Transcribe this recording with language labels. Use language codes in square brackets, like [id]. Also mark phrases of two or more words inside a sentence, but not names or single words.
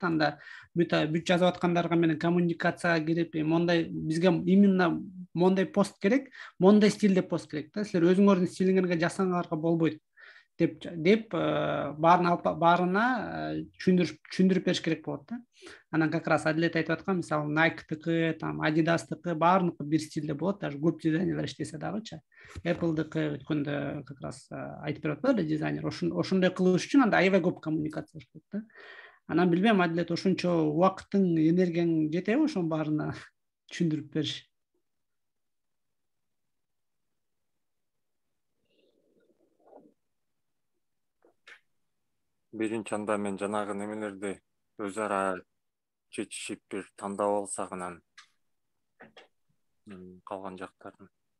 [ky] Анда бүт жазып аткандарга менен коммуникацияга кирип, мондай бизге именно мондай пост керек, мондай стилде пост керек да. Силер өзүңөрдүн стилиңерге жасаңарга болбойт деп баарына түшүндүрүп бериш керек болот да. Анан [ru] как раз [ky] Адилет айтып аткан, мисалы Nike-тыкы, там Adidas-тыкы баарыныкы бир стилде болот, даже көп дизайнерлер иштесе дагычы. Apple-дыкы өткөндө [ru] как раз [ky] айтып берип атпады дизайнер. Ошондой кылыш үчүн анда аябай көп коммуникация керек да. Анан билбейм, Адилет ошончо убакытың, энергияң жетеби ошонун баарына түшүндүрүп бериш? Биринчи анда мен жанагы немелерди өз ара чечишип бир тандап алсак, анан калган жактарын.